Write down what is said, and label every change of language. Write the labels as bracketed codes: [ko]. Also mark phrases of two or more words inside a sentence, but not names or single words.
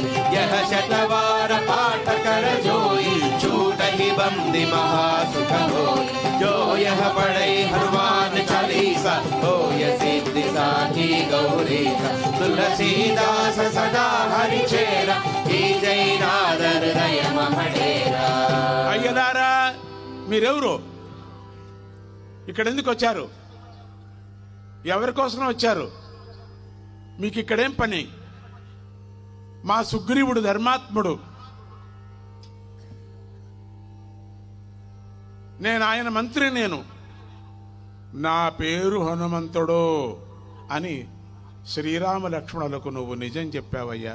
[awa] यह शतवार पाठ कर जोई, छूटहि बंदी महासुख होई। जो यह पढ़ई हनुमान चालीसा, होय सिद्धि साखी गौरीसा। तुलसीदास सदा हरि चेरा, की जय नादर दय महडेरा। [te] అయ్యలారా మీరెవరు? ఇక్కడ ఎందుకు వచ్చారు? ఎవరి కోసం వచ్చారు? మీకు ఇక్కడేం పని? మా సుగ్రీవుడు ధర్మాత్ముడు, నేను ఆయన మంత్రి, నా పేరు హనుమంతుడు అని శ్రీరామ లక్ష్మణులకు నువ్వు నిజం చెప్పావయ్యా.